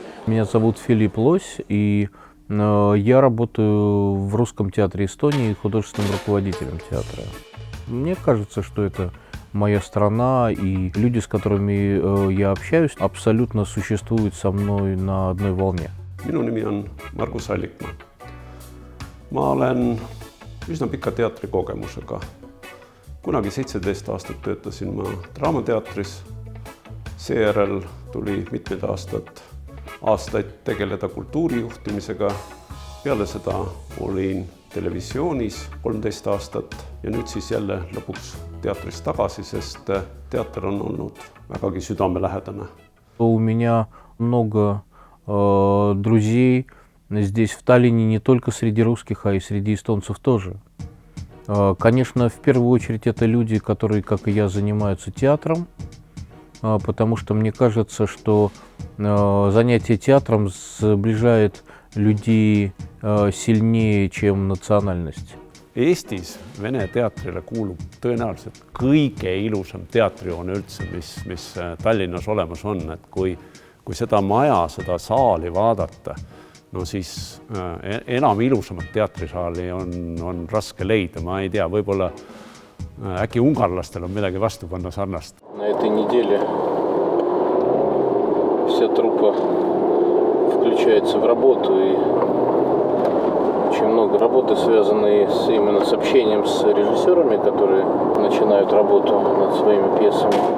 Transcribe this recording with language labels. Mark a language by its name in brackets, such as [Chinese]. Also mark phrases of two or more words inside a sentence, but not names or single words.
[Russian] Меня зовут Филипп Лось, и я работаю в Русском театре Эстонии художественным руководителем театра. Мне кажется, что это моя страна, и люди, с которыми я общаюсь, абсолютно существуют со мной на одной волне. [Estonian] Minu nimi on Margus Allikmaa. Ma olen üsna pika teatrikogemusega. Kunagi 17 aastat töötasin ma Draamateatris. Seejärel tuli mitmed aastaid tegeleda kultuurijuhtimisega. Peale seda olin televisioonis 13 aastat ja nüüd siis jälle lõpuks teatris tagasi, sest teater on olnud vägagi südamelähedane. [Russian] У меня много друзей здесь, в Таллине, не только среди русских, а и среди эстонцев тоже. Конечно, в первую очередь это люди, которые, как и я, занимаются театром, потому что мне кажется, что занятие театром сближает людей сильнее, чем национальность. [Estonian] Eestis Vene teatrile kuulub tõenäoliselt kõige ilusam teatrihoone üldse, mis Tallinnas olemas on. Et kui seda maja, seda saali vaadata, no siis enam ilusamat teatrisaali on raske leida. Ma ei tea, võib-olla äkki ungarlastel on midagi vastu panna sarnast. [Russian] На этой неделе вся труппа включается в работу, и очень много работы, связанной именно с общением с режиссерами, которые начинают работу над своими пьесами.